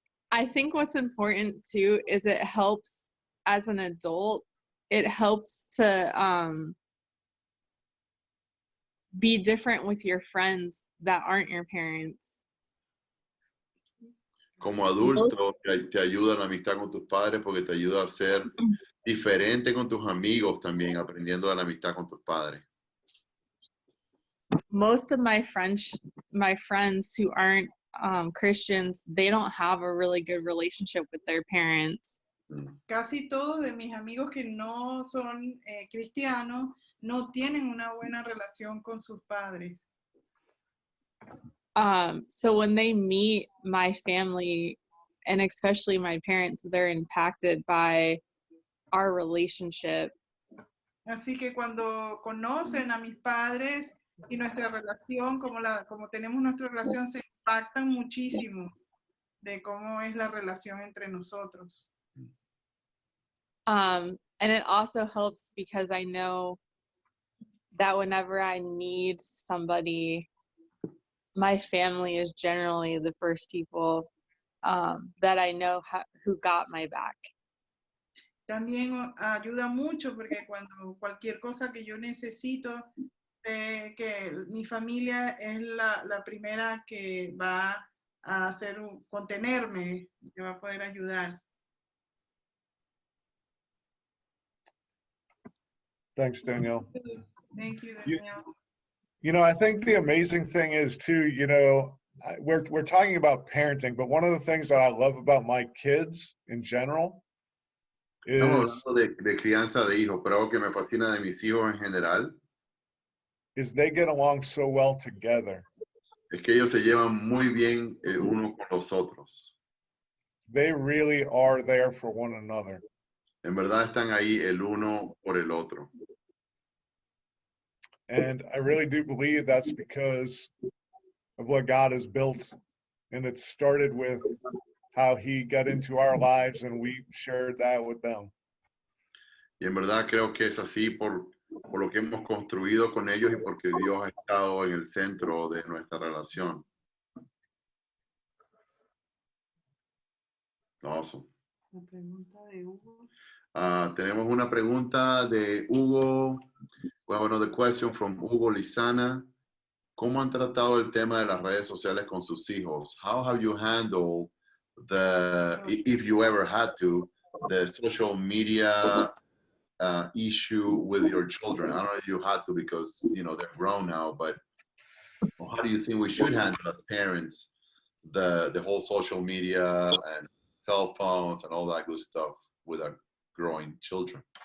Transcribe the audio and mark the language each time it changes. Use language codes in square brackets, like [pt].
[en] I think what's important too is it helps as an adult, it helps to be different with your friends that aren't your parents. [es] Como adulto, te ayuda la amistad con tus padres porque te ayuda a ser diferente con tus amigos también, aprendiendo de la amistad con tus padres. [en] Most of my friends who aren't Christians, they don't have a really good relationship with their parents. [es] Casi todos de mis amigos que no son cristianos no tienen una buena relación con sus padres. [en] So when they meet my family, and especially my parents, they're impacted by our relationship. [es] Así que cuando conocen a mis padres y nuestra relación, como tenemos nuestra relación, se impactan muchísimo de cómo es la relación entre nosotros. [en] And it also helps because I know that whenever I need somebody, my family is generally the first people that I know who got my back. [es] También ayuda mucho porque cuando cualquier cosa que yo necesito, que mi familia es la primera que va a contenerme, que va a poder ayudar. [en] Thanks, Danielle. Thank you, Danielle. You know, I think the amazing thing is too, you know, we're talking about parenting, but one of the things that I love about my kids in general [es] Estamos hablando de crianza de hijos, pero algo que me fascina de mis hijos en general [en] is they get along so well together. [es] es que ellos se llevan muy bien unos con los otros. [en] They really are there for one another. [es] En verdad están ahí el uno por el otro. [en] And I really do believe that's because of what God has built. And it started with how he got into our lives and we shared that with them. [es] Y en verdad creo que es así por lo que hemos construido con ellos y porque Dios ha estado en el centro de nuestra relación. [en] Awesome. [es] La pregunta de Hugo. Tenemos una pregunta de Hugo. [en] We have another question from Hugo Lizana. [es] ¿Cómo han tratado el tema de las redes sociales con sus hijos? [en] How have you handled if you ever had to, the social media issue with your children? I don't know if you had to because, you know, they're grown now, but how do you think we should handle as parents the whole social media and cell phones and all that good stuff with our growing children?